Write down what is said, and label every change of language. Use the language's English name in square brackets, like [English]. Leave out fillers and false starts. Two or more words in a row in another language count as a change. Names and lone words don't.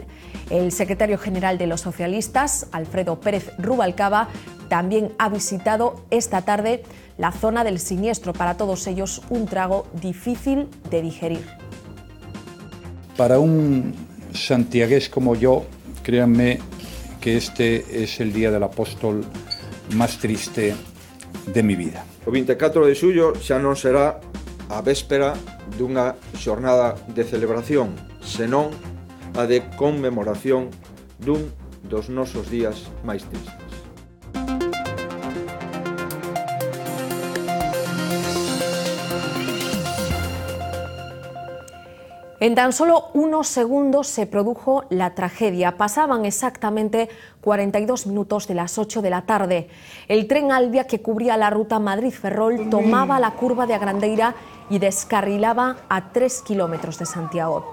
[Spanish] El secretario general de los socialistas, Alfredo Pérez Rubalcaba, también ha visitado esta tarde la zona del siniestro. Para todos ellos, un trago difícil de digerir. Para un santiagués como yo, créanme que este es el día del apóstol más triste de mi vida. [Galician] O 24 de xullo xa non será a véspera dunha xornada de celebración, senón a de conmemoración dun dos nosos días máis tristes. [Spanish] En tan solo unos segundos se produjo la tragedia. Pasaban exactamente 42 minutos de las 8 de la tarde. El tren Albia, que cubría la ruta Madrid-Ferrol, tomaba la curva de Agrandeira y descarrilaba a 3 kilómetros de Santiago.